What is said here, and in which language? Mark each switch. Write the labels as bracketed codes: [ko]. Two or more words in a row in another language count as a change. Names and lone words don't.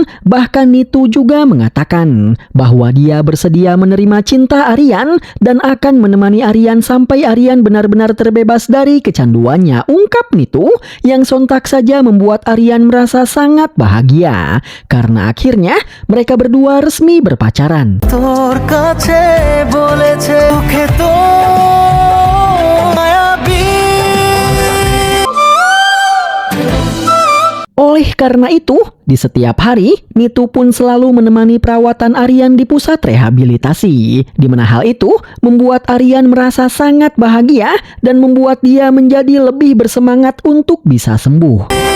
[id] Bahkan Nitu juga mengatakan bahwa dia bersedia menerima cinta Aryan dan akan menemani Aryan sampai Aryan benar-benar terbebas dari kecanduannya. Ungkap Nitu yang sontak saja membuat Aryan merasa sangat bahagia karena akhirnya mereka berdua resmi berpacaran. [bn] তোর কাছে বলেছে মুখে তো মায়াবী। [id] Oleh karena itu, di setiap hari, Nitu pun selalu menemani perawatan Aryan di pusat rehabilitasi. Di mana hal itu membuat Aryan merasa sangat bahagia dan membuat dia menjadi lebih bersemangat untuk bisa sembuh.